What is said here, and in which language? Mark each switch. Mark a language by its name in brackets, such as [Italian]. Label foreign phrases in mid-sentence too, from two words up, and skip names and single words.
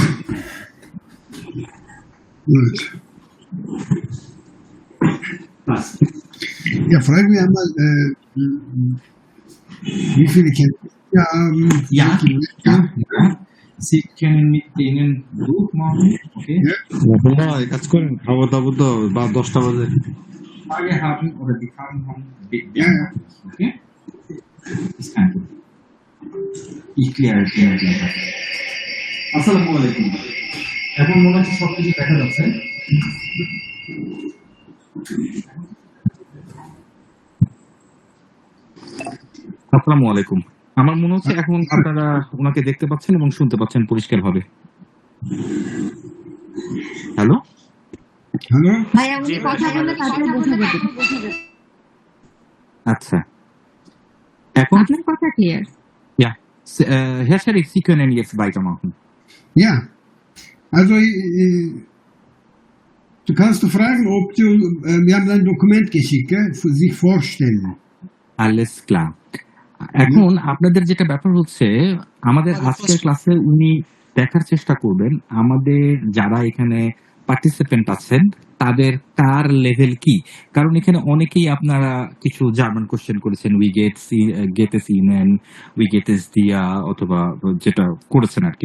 [German] Gut. Passt. Ja, fragen wir einmal, wie viele Kenntnisse wir haben. Ja. Sie können mit denen durchmachen, okay? Ja. [Bangla] কাজ করেন খাবার দাবার তো বা 10টা বাজে [German] Frage haben oder die Fragen haben, Ja, ja. okay? Ist kein Problem. Ich kläre es gleich. [Bangla] আসসালামু আলাইকুম। এখন মনে হচ্ছে সবকিছু দেখা যাচ্ছে। আসসালামু আলাইকুম। আমার মনে হচ্ছে এখন আপনারা ওনাকে দেখতে পাচ্ছেন এবং শুনতে পাচ্ছেন পরিষ্কারভাবে। হ্যালো? [German] Hallo? [Bangla] ভাইয়া উনি কথা বলে তারপরে বোঝা যাবে। আচ্ছা। এখন আপনার কথা ক্লিয়ার। [German] ja, Herr Sharif, Sie können jetzt weitermachen. Ja. Also, du kannst du fragen, ob du, wir haben ein Dokument geschickt, gell? Sich vorstellen. Alles klar. [Bangla] এখন আপনাদের যেটা ব্যাপার হচ্ছে, আমাদের আজকের ক্লাসে উনি দেখার চেষ্টা করবেন আমাদের যারা এখানে পার্টিসিপেন্ট আছেন তাদের কার লেভেল কি, কারণ এখানে অনেকেই আপনারা কিছু জার্মান কোশ্চেন করেছেন, [German] Wie geht es Ihnen, wie geht es dir [Bangla] অথবা যেটা করেছেন আর কি।